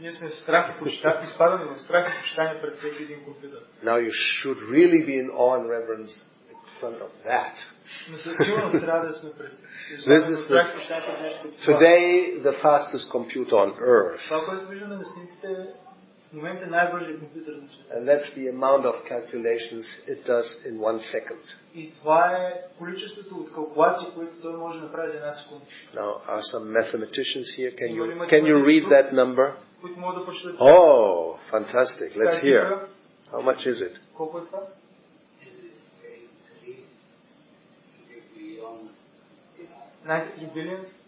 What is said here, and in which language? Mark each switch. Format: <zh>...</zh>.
<bg>Ние сме в страх и почитание, изпадаме в страх и почитание пред всеки един компютър.</bg> <en>Now you should really be in awe and reverence in front of that.</en> <bg>Но със сигурност трябва да сме пред страх и почитание пред нещо като това.</bg> <en>Today, the fastest computer on earth.</en> <bg>Това, което виждаме на снимките, в момента е най-бързият компютър на света.</bg> <en>And that's the amount of calculations it does in 1 second.</en> <bg>И това е количеството от калкулации, които той може да направи за една секунда.</bg> <en>Now, are some mathematicians here? Can you read that number?</en> <bg>Които могат да прочитат.</bg> <en>Oh, fantastic. Let's hear. How much is it?</en> <bg>Колко е това?</bg> <en>93 billions.</en>